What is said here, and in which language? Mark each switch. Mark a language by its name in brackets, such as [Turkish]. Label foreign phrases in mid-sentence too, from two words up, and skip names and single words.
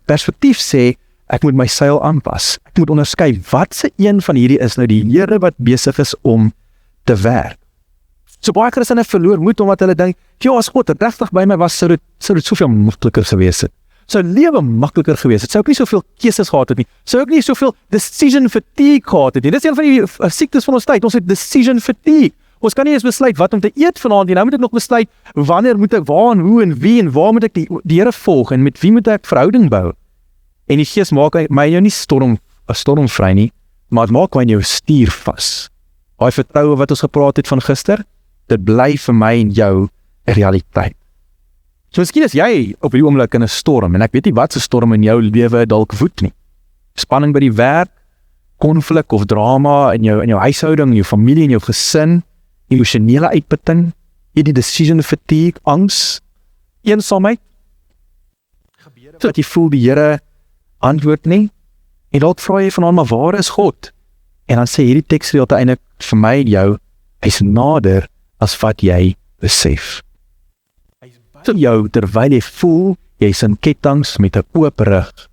[Afrikaans] Perspektief sê, ek moet my seil aanpas. Ek moet onderskei, wat se een van hierdie is nou die Here wat besig is om te werk. So baie Christene verloor moed omdat hulle dink, as God regtig by my was, sou dit soveel makliker gewees het. Sou lewe makliker gewees het. Sou ek nie soveel keuses gehad het nie. Sou ek nie soveel [English] decision fatigue [Afrikaans] gehad het nie. Dis een van die siektes van ons tyd. Ons het [English] decision fatigue. [Afrikaans] Ons kan nie eens besluit wat om te eet vanaand nie. Nou moet ek nog besluit wanneer moet ek waar en hoe en wie en waar moet ek die Here volg en met wie moet ek verhouding bou. En die Gees maak my jou nie stormvry nie, maar dit maak my jou stuur vas. Daai vertroue wat ons gepraat het van gister, dit bly vir my en jou 'n realiteit. So miskien is jy op die oomblik in 'n storm, en ek weet nie wat se storm in jou lewe dalk woed nie. Spanning by die werk, konflik of drama in jou huishouding, in jou familie, in jou gesin, emosionele uitputting, hierdie [English] decision fatigue, [Afrikaans] angs, eensaamheid, wat jy voel die Here antwoord nie, en dalk vra jy vanaand, maar waar is God? En dan sê hierdie teksgedeelte eintlik vir my en jou, hy's nader as wat jy besef. Hy's by jou terwyl jy voel, jy's in kettinge met 'n oop rug.